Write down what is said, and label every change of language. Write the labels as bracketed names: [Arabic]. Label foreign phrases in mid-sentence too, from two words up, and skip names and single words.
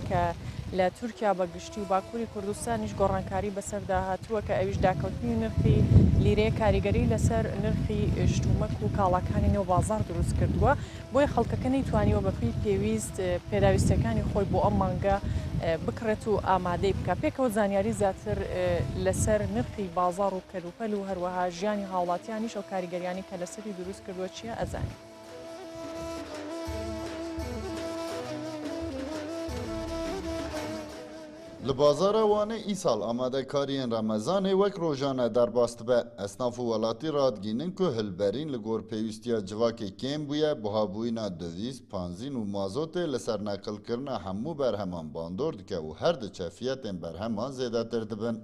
[Central Kurdish] کە لە تورکیا بەگشتی و باکووری کوردستانیش گۆڕانکاری بەسەردا هاتووە کە ئەویش داکەوتنی نرخی لیرەیە کاریگەری لەسەر نرخی شتومەک و کاڵاکانی نێو بازار دروست کردووە بۆیە خەڵکەکە نەیتوانیوە بەپێی پێویست پێداویستەکانی خۆی بۆ ئەم مانگە بکڕێت و ئامادەی بکە پێکەوە زانیاری زیاتر لەسەر نرخی بازار و کەلوپەل و هەروەها ژیانی هاوڵاتیانیش ئەو کاریگەریانی کە لەسەری دروست کردووە چییە ئەزانی. [Kurdish] Li bazara Wanê îsal amadekariyên Remezanê wek rojane derbas dibe. Esnaf û welatî radgînin ku hilberîn li gor pêwîstiya civakê kêm bûye, buhabûyîna döviz, panzîn û mazotê li ser neqilkirina hemû berheman bandor dike û her di kefiyetên berheman zêdetir dibin.